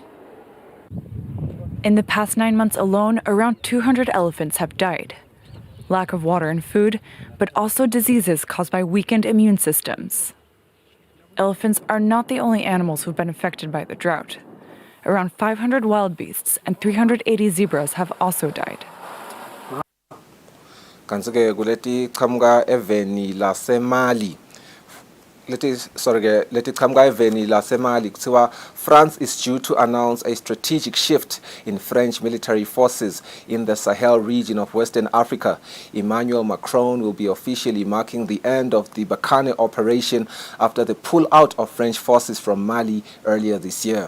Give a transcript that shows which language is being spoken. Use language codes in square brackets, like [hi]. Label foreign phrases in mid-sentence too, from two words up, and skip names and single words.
[en] In the past 9 months alone, around 200 elephants have died. Lack of water and food, but also diseases caused by weakened immune systems. Elephants are not the only animals who've been affected by the drought. Around 500 wild beasts and 380 zebras have also died. [ss] Kanti-ke kuleti qhamuka eveni laseMali leti qhamuka eveni laseMali kuthiwa [en] France is due to announce a strategic shift in French military forces in the Sahel region of Western Africa. Emmanuel Macron will be officially marking the end of the Barkhane operation after the pull-out of French forces from Mali earlier this year.